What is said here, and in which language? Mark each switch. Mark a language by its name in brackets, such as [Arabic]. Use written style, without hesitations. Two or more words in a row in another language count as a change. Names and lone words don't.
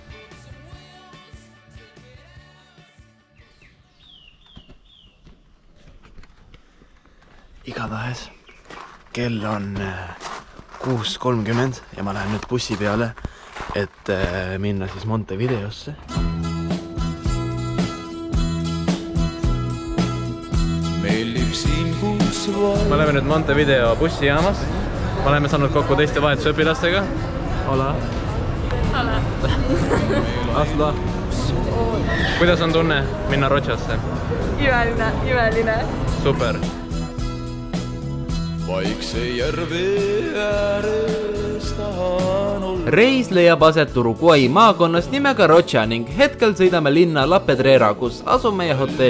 [Estonian] Igatahes kell on 6:30 ja ma lähen nüüd bussi peale, et minna siis Montevideosse. Me oleme nüüd Montevideo bussijaamas. Me oleme saanud kokku teiste vahetusõpilastega. [Spanish] Hola. Hola. Asla. [Estonian] Kuidas on tunne minna Rochasse? Imeline. Super. Vaikse järve ääres tahan olla. Reis leiab aset Uruguay maakonnas nimega Rocha ning hetkel sõidame linna La Pedrera, kus asub meie hotell.